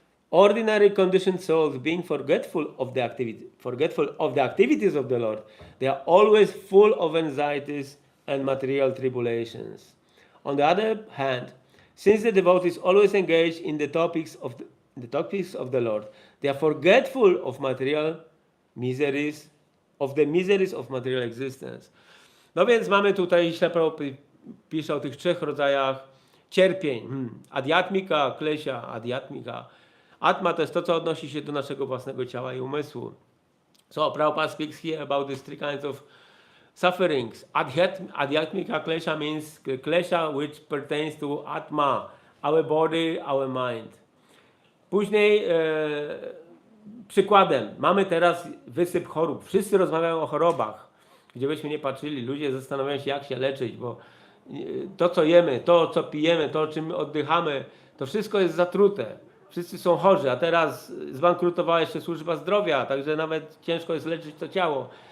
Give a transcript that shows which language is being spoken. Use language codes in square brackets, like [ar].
[en] Ordinary conditioned souls, being forgetful of the activities of the Lord, they are always full of anxieties and material tribulations. On the other hand, since the devotee is always engaged in the topics of the Lord, they are forgetful of material miseries, of the miseries of material existence. [pl] No więc mamy tutaj, Prabhu pisze o tych trzech rodzajach cierpień. Adhyatmika, klesha, adhyatmika. Atma to jest to, co odnosi się do naszego własnego ciała i umysłu. [en] So Prabhupada speaks here about these three kinds of sufferings. Adhyatmika klesha means klesha which pertains to Atma, our body, our mind. [pl] Później przykładem, mamy teraz wysyp chorób. Wszyscy rozmawiają o chorobach. Gdzie byśmy nie patrzyli, ludzie zastanawiają się, jak się leczyć, bo to, co jemy, to, co pijemy, to, czym oddychamy, to wszystko jest zatrute. Wszyscy są chorzy, a teraz zbankrutowała jeszcze służba zdrowia, także nawet ciężko jest leczyć to ciało.